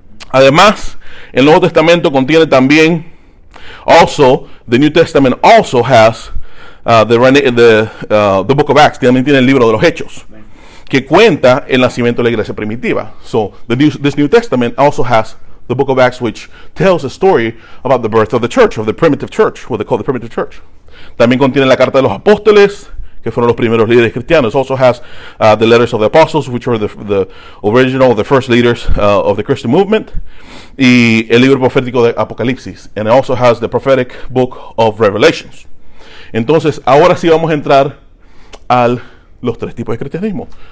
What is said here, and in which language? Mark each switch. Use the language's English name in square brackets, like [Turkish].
[Spanish] Además, el Nuevo Testamento contiene también, [English] also, the New Testament also has the Book of Acts, [Spanish] también tiene el libro de los Hechos, que cuenta el nacimiento de la iglesia primitiva. [English] So this New Testament also has the Book of Acts, which tells a story about the birth of the church, of the primitive church, what they call the primitive church. [Spanish] También contiene la carta de los apóstoles, que fueron los primeros líderes cristianos. [English] It also has the letters of the apostles, which were the original, the first leaders of the Christian movement, [Spanish] y el libro profético de Apocalipsis. [English] And it also has the prophetic book of Revelations. [Spanish] Entonces, ahora sí vamos a entrar a los tres tipos de cristianismo.